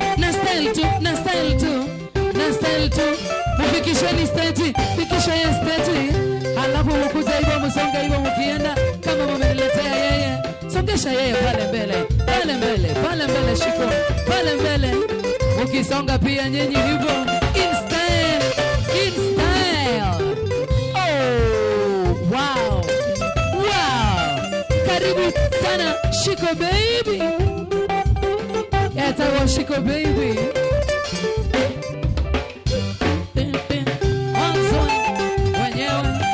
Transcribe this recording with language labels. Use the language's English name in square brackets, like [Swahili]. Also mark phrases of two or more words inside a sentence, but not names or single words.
[Swahili] Na style tu, na style tu. Na style tu. Mufikisheni stage, fikisha yeye stage. Halafu mkuja hivyo, msonge hivyo mkienda kama mmeniletea yeye. Songesha yeye pale mbele, pale mbele, pale mbele Shiko, pale mbele. Ukisonga pia nyinyi hivyo. [English] In style, in style. Oh, wow. Wow. [Swahili] Karibu sana Shiko baby. Eta wa Shiko baby. Mwanzo wenyewe.